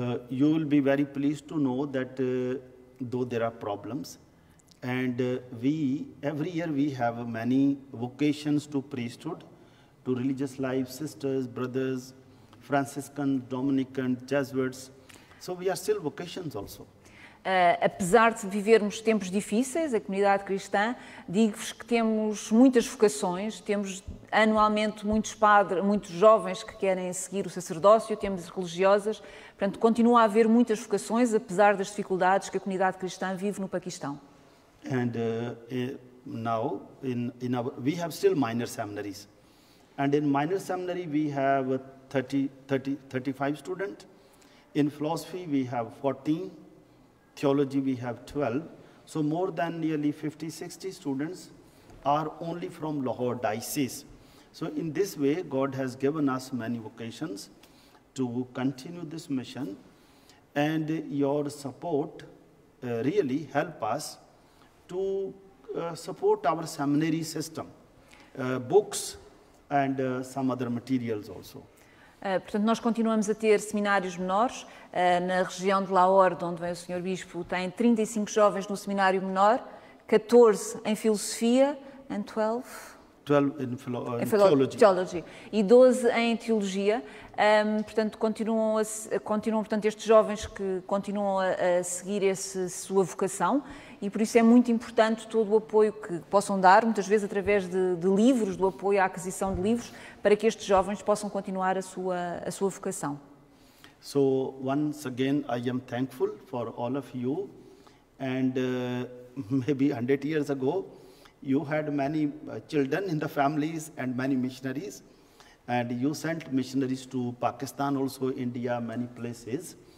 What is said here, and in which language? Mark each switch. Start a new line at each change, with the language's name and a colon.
English: You will be very pleased to know that though there are problems, and every year we have many vocations to priesthood, to religious life, sisters, brothers, Franciscans, Dominicans, Jesuits. So we are still vocations also. Apesar de vivermos tempos difíceis, a comunidade cristã, digo-vos que temos muitas vocações, temos anualmente muitos jovens que querem seguir o sacerdócio, temos religiosas, portanto, continua a haver muitas vocações, apesar das dificuldades que a comunidade cristã vive no Paquistão. And now we have still minor seminaries. And in minor seminary we have 35 students. In philosophy we have 14. Theology we have 12, so more than nearly 50-60 students are only from Lahore diocese. So in this way, God has given us many vocations to continue this mission, and your support really help us to support our seminary system, books and some other materials also.
Portuguese: Portanto, nós continuamos a ter seminários menores. Na região de Lahore, de onde vem o Sr. Bispo, tem 35 jovens no seminário menor, 14 em filosofia, and
English: 12 in
Portuguese: theology, e 12 em teologia. Portanto, continuam, portanto, estes jovens que continuam a seguir sua vocação, e por isso é muito importante todo o apoio que possam dar, muitas vezes através de livros, do apoio à aquisição de livros, para que estes jovens possam continuar a sua vocação.
English: So once again, I am thankful for all of you, and maybe 100 years ago, you had many children in the families and many missionaries, and you sent missionaries to Pakistan, also India, many places.